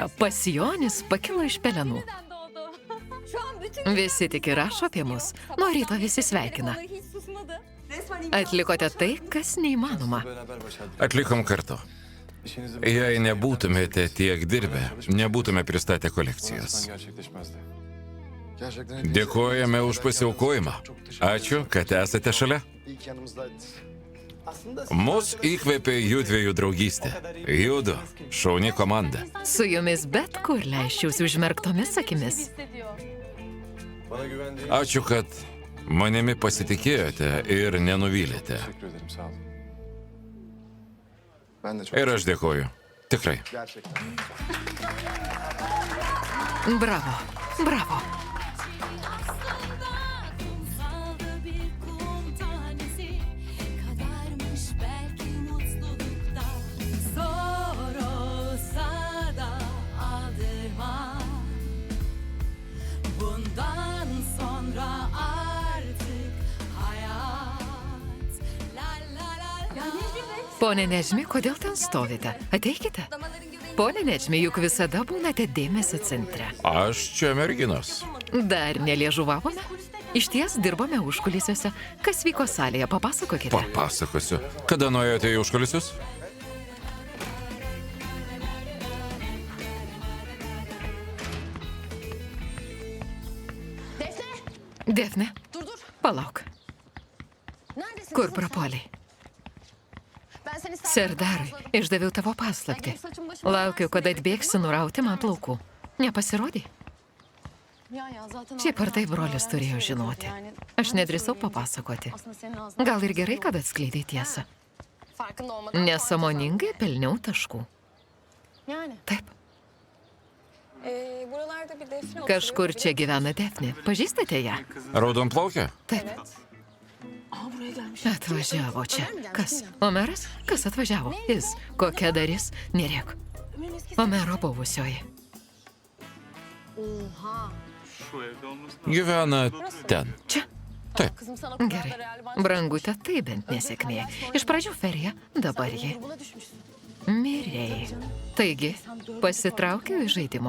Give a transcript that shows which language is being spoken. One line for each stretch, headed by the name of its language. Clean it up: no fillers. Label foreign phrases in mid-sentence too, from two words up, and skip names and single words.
Lithuanian: Pasijonis pakilo iš pelenų.
Turkish: doğdu. Şu an bütün
Lithuanian: Visi tik ir rašo apie mus. Nuo ryto visi sveikina.
Turkish: hiç susmadı.
Lithuanian: Atlikote tai, kas neįmanoma.
Turkish: Beraber başardık.
Lithuanian: Atlikom kartu.
Turkish: İşinizi
Lithuanian: Jei nebūtumėte tiek dirbę, nebūtume pristatę
Turkish: aslan
Lithuanian: kolekcijos.
Turkish: gerçekleşmezdi. gerçekten
Lithuanian: Dėkojame už pasiaukojimą. Ačiū, kad esate šalia.
Turkish: ilk yanımızdaydınız. Aslında
Lithuanian: Mus įkvėpė jųdviejų draugystė. Judu, šauni komanda. Su jumis bet kur leiščiausi užmerktomis akimis.
Turkish: Hissediyor. Bana güvendiğin
Lithuanian: Ačiū, kad manimi pasitikėjote ir nenuvylėte.
Turkish: teşekkür ederim. Sağ olun. ben de çok
Lithuanian: Ir aš dėkoju. Tikrai.
Turkish: gerçekten.
Lithuanian: Bravo, bravo.
Turkish: Kumsalda bir kum tanesi kadarmış belki mutlulukta. Zor olsa da aldırma. Bundan sonra artık hayat. La la la la.
Lithuanian: Pone Nežmi, kodėl ten stovite? Ateikite. Pone Nežmi, juk visada būnate dėmesio centre. Aš čia merginos. Dar neliežuvavome? Iš ties dirbame užkulisiuose. Kas vyko salėje, papasakokite. Papasakosiu. Kada nuėjote į užkulisius?
Turkish: Defne, Dur dur.
Lithuanian: palauk.
Turkish: Neredesin?
Lithuanian: Kur
Turkish: kızım?
Lithuanian: prapuoliai?
Turkish: Ben seni
Lithuanian: Serdarai, išdaviau tavo paslaptį. Laukiu, kada atbėgsi nurauti man plaukų. Nepasirodai? Šiaip ar tai brolis turėjo žinoti. Aš nedrįsau papasakoti. Gal ir gerai, kad atskleidai tiesą. Nesąmoningai pelniau taškų.
Turkish: Yani.
Lithuanian: Taip.
Turkish: Buralarda bir Defne
Lithuanian: Kažkur čia gyvena Defne. Pažįstate ją? Raudonplaukė? Taip.
Turkish: Aa buraya gelmiş.
Lithuanian: Atvažiavo čia. Kas? Omeras? Kas atvažiavo? Jis. Kokia dalis? Nerėk.
Turkish: Ömer'in eski
Lithuanian: Omero buvusioji.
Turkish: Oha.
Lithuanian: Gyvena ten. Čia.
Turkish: Kızım sana o kadar
Lithuanian: Gerai.
Turkish: da real bancı.
Lithuanian: Brangutė, tai bent nesėkmė. Iš pradžių ferija, dabar ji.
Turkish: Grubuna düşmüşsün.
Lithuanian: Mirėjai. Taigi, pasitraukiau iš žaidimo.